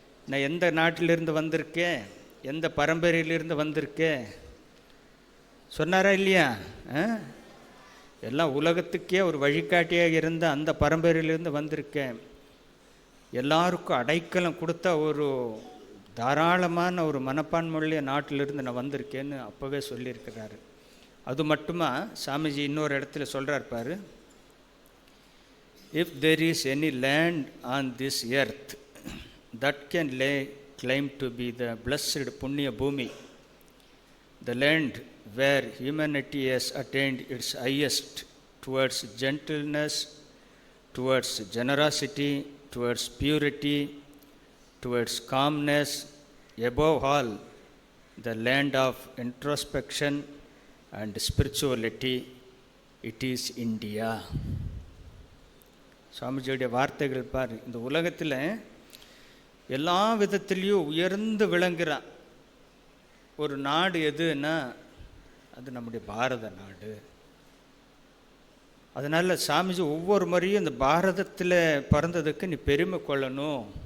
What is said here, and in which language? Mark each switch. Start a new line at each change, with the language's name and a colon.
Tamil: நான் எந்த நாட்டிலிருந்து வந்திருக்கேன், எந்த பரம்பரையிலிருந்து வந்திருக்கேன் சொன்னாரா இல்லையா? எல்லாம் உலகத்துக்கே ஒரு வழிகாட்டியாக இருந்த அந்த பரம்பரையிலிருந்து வந்திருக்கேன், எல்லாருக்கும் அடைக்கலம் கொடுத்த ஒரு தாராளமான ஒரு மனப்பான்மையுள்ள நாட்டிலிருந்து நான் வந்திருக்கேன்னு அப்போவே சொல்லியிருக்கிறாரு. அது மட்டுமா சாமிஜி இன்னொரு இடத்துல சொல்கிறார் பாரு,
English: if there is any land on this earth that can lay claim to be the blessed
Tamil: புண்ணிய பூமி,
English: the land where humanity has attained its highest towards gentleness, towards generosity, towards purity, towards calmness, above all the land of introspection and spirituality, it is India.
Tamil: சுவாமிஜியுடைய வார்த்தைகள் பாரு. இந்த உலகத்தில் எல்லா விதத்திலையும் உயர்ந்து விளங்குற ஒரு நாடு எதுன்னா அது நம்முடைய பாரத நாடு. அதனால் சாமிஜி ஒவ்வொரு முறையும் இந்த பாரதத்தில் பிறந்ததுக்கு நீ பெருமை கொள்ளணும்.